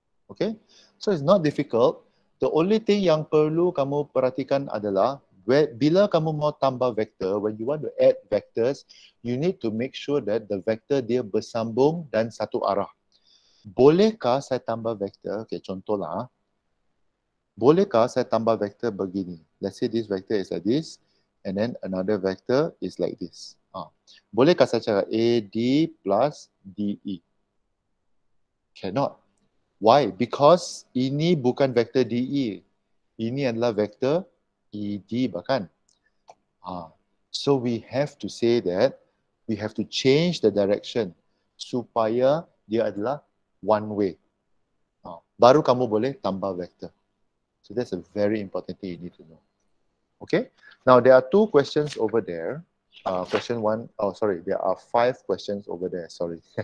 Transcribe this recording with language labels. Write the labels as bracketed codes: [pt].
[en] Okay? So, it's not difficult. The only thing [ms] yang perlu kamu perhatikan adalah bila kamu mau tambah vektor, [en] when you want to add vectors, you need to make sure that the vector [ms] dia bersambung dan satu arah. Bolehkah saya tambah vektor? Okay, contohlah. Bolehkah saya tambah vektor begini? [en] Let's say this vector is like this, and then another vector is like this. [ms] Bolehkah saya cakap AD plus DE? [en] Cannot. Why? Because [ms] ini bukan vektor [en] DE. [ms] Ini adalah vektor ED bahkan. [en] So we have to say that we have to change the direction [ms] supaya dia adalah [en] one way. [ms] Baru kamu boleh tambah vektor. [en] So that's a very important thing you need to know. Okay. Now there are two questions over there. Question one, there are 5 questions over there. Sorry.